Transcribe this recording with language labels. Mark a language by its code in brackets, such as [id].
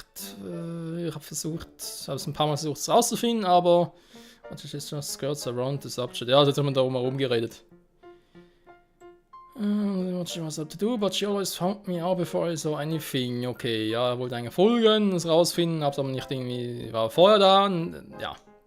[de] Ich habe es ein paar Mal versucht, es rauszufinden, aber [en] just skirts around the subject. [de] Ja, jetzt haben wir da herum geredet. [en] What she was up to do, but she always found me out before I saw anything. [de] Okay, ja, er wollte eigentlich folgen, es rausfinden, hab's aber nicht irgendwie, war vorher da und ja.